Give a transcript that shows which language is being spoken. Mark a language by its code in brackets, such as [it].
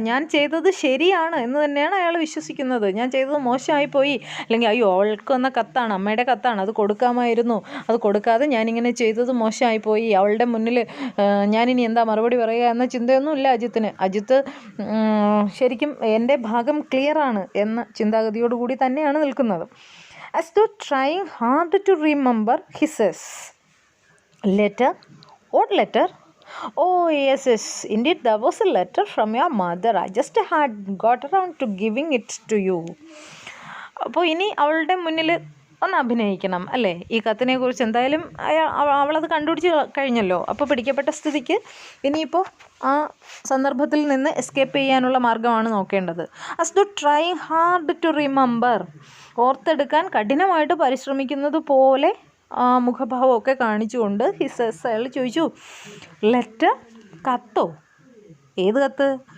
[ml] ഞാൻ ചെയ്തത് ശരിയാണ് എന്ന് തന്നെയാണ് അയാൾ വിശ്വസിക്കുന്നത്. ഞാൻ ചെയ്തത് മോശമായിപ്പോയി, അല്ലെങ്കിൽ അയ്യോ അവൾക്ക് വന്ന കത്താണ്, അമ്മയുടെ കത്താണ്, അത് കൊടുക്കാമായിരുന്നു, അത് കൊടുക്കാതെ ഞാനിങ്ങനെ ചെയ്തത് മോശമായിപ്പോയി, അവളുടെ മുന്നിൽ ഞാനിനി എന്താ മറുപടി പറയുക എന്ന ചിന്തയൊന്നുമില്ല അജിത്തിന്. അജിത്ത് ശരിക്കും എൻ്റെ ഭാഗം ക്ലിയറാണ് എന്ന ചിന്താഗതിയോടുകൂടി തന്നെയാണ് നിൽക്കുന്നത്. [en] As though trying hard to remember, he says, "Letter? What letter? Oh, yes, indeed, there was a letter from your mother. I just had got around to giving it to you." അപ്പോൾ ഇനി അവളുടെ മുന്നിൽ [ml] ഒന്ന് അഭിനയിക്കണം അല്ലേ? ഈ കത്തിനെക്കുറിച്ച് എന്തായാലും അവളത് കണ്ടുപിടിച്ച് കഴിഞ്ഞല്ലോ. അപ്പോൾ പിടിക്കപ്പെട്ട സ്ഥിതിക്ക് ഇനിയിപ്പോൾ ആ സന്ദർഭത്തിൽ നിന്ന് എസ്കേപ്പ് ചെയ്യാനുള്ള മാർഗ്ഗമാണ് നോക്കേണ്ടത്. Us to try hard to remember, ഓർത്തെടുക്കാൻ കഠിനമായിട്ട് പരിശ്രമിക്കുന്നത് പോലെ മുഖഭാവമൊക്കെ കാണിച്ചുകൊണ്ട് അയാൾ ചോദിച്ചു, ലെറ്റർ, കത്തോ? ഏത് കത്ത്?